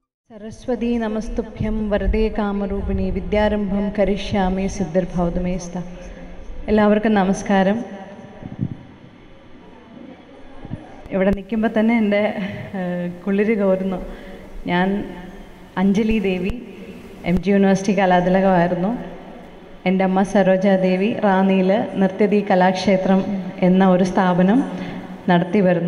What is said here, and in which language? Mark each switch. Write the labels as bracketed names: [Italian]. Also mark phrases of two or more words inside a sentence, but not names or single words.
[Sanskrit] सरस्वती नमस्तुभ्यं वरदे कामरूपिणी विद्यारंभം करिष्यामि सिद्धिर्भवतु मे स्तः. [Malayalam] എല്ലാവർക്കും നമസ്കാരം. ഇവിടെ നിൽക്കുമ്പോൾ തന്നെ എൻ്റെ കുളിര് കോരുന്നു. ഞാൻ അഞ്ജലി ദേവി, MG യൂണിവേഴ്സിറ്റി കലാതിലകമായിരുന്നു. എൻ്റെ അമ്മ സരോജാദേവി റാന്നിയിൽ നൃത്യതി കലാക്ഷേത്രം എന്ന ഒരു സ്ഥാപനം നടത്തി വരുന്നു.